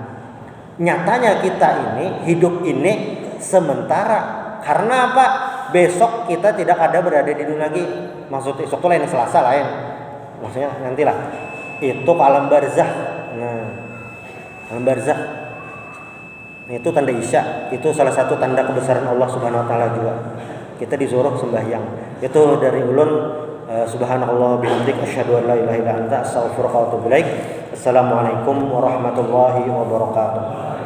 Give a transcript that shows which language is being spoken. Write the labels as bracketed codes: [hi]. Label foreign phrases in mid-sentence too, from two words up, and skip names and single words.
[id] Nyatanya kita ini hidup ini sementara. Karena apa? Besok kita tidak ada berada di dunia lagi. Maksudnya besok itu lain, Selasa lain. Maksudnya nantilah. Itu alam barzah. Nah, alam barzah itu tanda isya, itu salah satu tanda kebesaran Allah [ar] سبحانه وتعالى [id] juga. Kita disuruh sembahyang. Itu dari ulun, [ar] سبحان الله بحمدك أشهد أن لا إله إلا أنت أستغفرك وأتوب إليك. السلام عليكم ورحمة الله وبركاته.